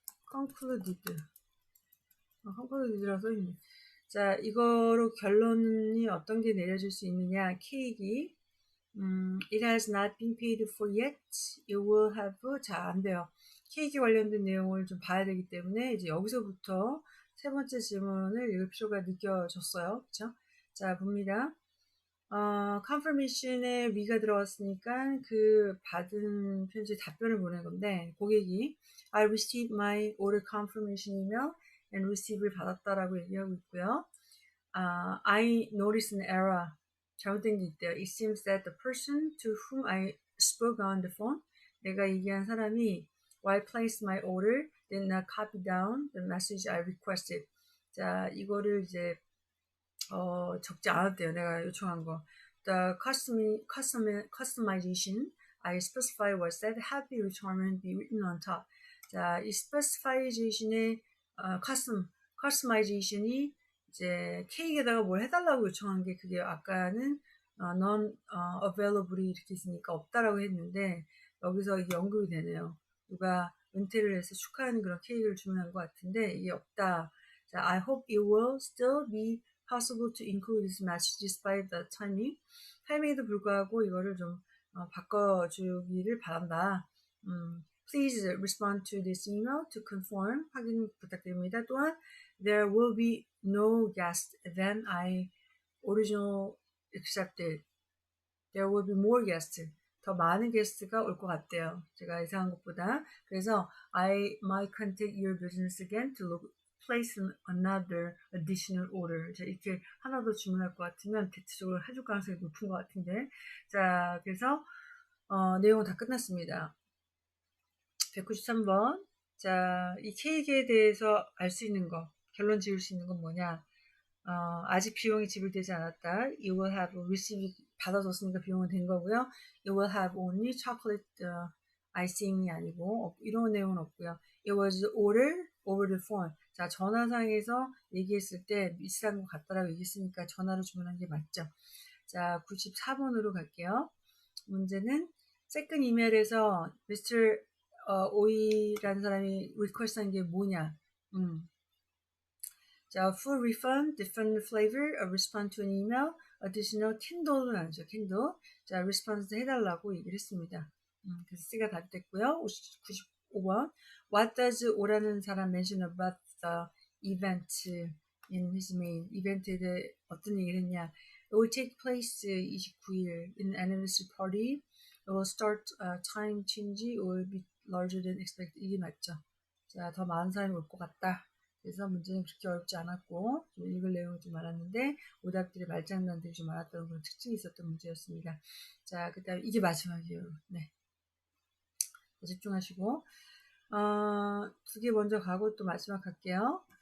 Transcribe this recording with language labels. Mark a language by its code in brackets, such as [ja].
[ko] concluded라고 써있네. 자, 이거로 결론이 어떤 게 내려질 수 있느냐. 케이크. [en] It has not been paid for yet. It will have. [ko] 자, 안 돼요. 케이크 관련된 내용을 좀 봐야 되기 때문에 이제 여기서부터 세 번째 질문을 읽을 필요가 느껴졌어요. 그쵸? 자, 봅니다. confirmation에 we가 들어왔으니까 그 받은 편지 답변을 보낸 건데, 고객이 [en] I received my order confirmation email and receive [ko] 를 받았다라고 얘기하고 있고요. [en] I noticed an error. [ko] 잘못된 게 있대요. [en] It seems that the person to whom I spoke on the phone, [ko] 내가 얘기한 사람이 [en] while placed my order did not copy down the message I requested. [ko] 자, 이거를 이제 적지 않았대요. 내가 요청한 거. [en] The customization I specified was that happy retirement be written on top. [ko] 자, 이 specification의 customization이 이제 케이크에다가 뭘 해달라고 요청한 게 그게 아까는 non-available이 이렇게 있으니까 없다라고 했는데 여기서 이게 언급이 되네요. 누가 은퇴를 해서 축하하는 그런 케이크를 주문한 것 같은데 이게 없다. [en] 자, I hope it will still be possible to include this message despite the timing. [ko] 타이밍에도 불구하고 이거를 좀 바꿔주기를 바란다. [en] Please respond to this email to confirm. [ko] 확인 부탁드립니다. [en] 또한 there will be no guest than I originally accepted. There will be more guests. [ko] 더 많은 게스트가 올 것 같대요. 제가 예상한 것보다. [en] 그래서 I might contact your business again to place another additional order. [ko] 자, 이렇게 하나 더 주문할 것 같으면 대체적으로 해줄 가능성이 높은 것 같은데. 자, 그래서 내용은 다 끝났습니다. 193번. 자, 이 케이크에 대해서 알 수 있는 거, 결론 지을 수 있는 건 뭐냐? 아직 비용이 지불되지 않았다. [en] You will have received, [ko] 받아줬으니까 비용은 된 거고요. [en] You will have only chocolate icing이 [ko] 아니고 이런 내용은 없고요. [en] It was ordered over the phone. [ko] 자, 전화상에서 얘기했을 때 비싼 것 같다라고 얘기했으니까 전화로 주문한 게 맞죠. 자, 94번으로 갈게요. 문제는 세컨 이메일에서 Mr. 오이라는 사람이 리퀘스트한 게 뭐냐? [en] 자, full refund, different flavor, a response to an email, additional $10는 아니죠, $10. [ko] 자, response 해달라고 얘기를 했습니다. 그래서 C가 답이 됐고요. 95번. [en] What does [ko] 오라는 사람 [en] mention about the event in his mail? [ko] 이벤트에 대해 어떤 얘기를 했냐? [en] It will take place 29일 in an anniversary party. It will start time change. It will be larger than expected. [ko] 이게 맞죠? 자, 더 많은 사람이 올 것 같다. 그래서 문제는 그렇게 어렵지 않았고 좀 읽을 내용이 좀 많았는데 오답들의 말장난들이 좀 많았던 그런 특징이 있었던 문제였습니다. 자, 그 다음에 이게 마지막이에요. 네, 집중하시고 두 개 먼저 가고 또 마지막 갈게요.